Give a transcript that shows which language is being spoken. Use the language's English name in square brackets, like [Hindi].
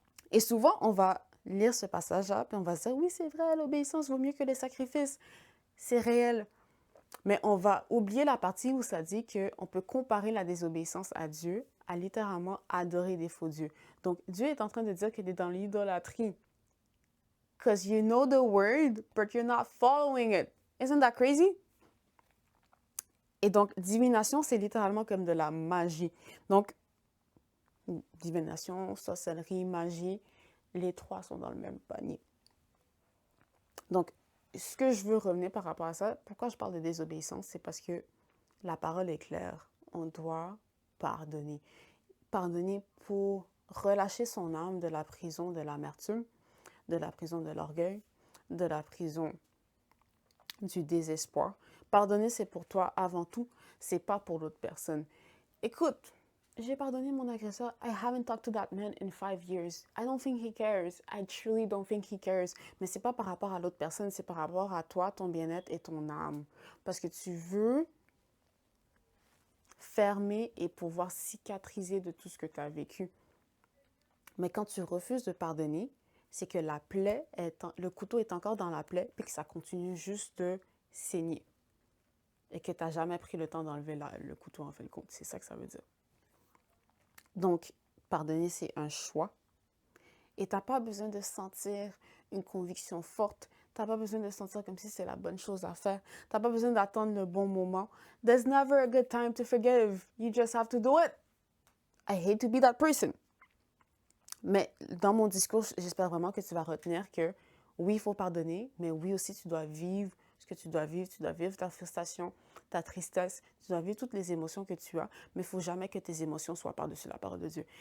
[French] Et souvent, on va lire ce passage-là, puis on va se dire, oui, c'est vrai, l'obéissance vaut mieux que les sacrifices. C'est réel. Mais on va oublier la partie où ça dit qu'on peut comparer la désobéissance à Dieu à littéralement adorer des faux dieux. Donc, Dieu est en train de dire qu'il est dans l'idolâtrie. [English] because you know the word, but you're not following it. Isn't that crazy? [French] Et donc, divination, c'est littéralement comme de la magie. Donc, divination, sorcellerie, magie, les trois sont dans le même panier. Donc, ce que je veux revenir par rapport à ça, pourquoi je parle de désobéissance, c'est parce que la parole est claire. On doit pardonner. Pardonner pour relâcher son âme de la prison de l'amertume, de la prison de l'orgueil, de la prison du désespoir. Pardonner, c'est pour toi avant tout, c'est pas pour l'autre personne. Écoute, j'ai pardonné mon agresseur. [English] I haven't talked to that man in 5 years. I don't think he cares. I truly don't think he cares. [French] Mais c'est pas par rapport à l'autre personne, c'est par rapport à toi, ton bien-être et ton âme. Parce que tu veux fermer et pouvoir cicatriser de tout ce que tu as vécu. Mais quand tu refuses de pardonner, c'est que la plaie, le couteau est encore dans la plaie, puis que ça continue juste de saigner. Et que tu n'as jamais pris le temps d'enlever le couteau en fin de compte. C'est ça que ça veut dire. Donc, pardonner, c'est un choix. Et tu n'as pas besoin de sentir une conviction forte. Tu n'as pas besoin de sentir comme si c'est la bonne chose à faire. Tu n'as pas besoin d'attendre le bon moment. [English] There's never a good time to forgive. You just have to do it. I hate to be that person. [French] Mais dans mon discours, j'espère vraiment que tu vas retenir que oui, il faut pardonner, mais oui aussi, tu dois vivre ce que tu dois vivre. Tu dois vivre ta frustration, ta tristesse, tu dois vivre toutes les émotions que tu as, mais il ne faut jamais que tes émotions soient par-dessus la parole de Dieu.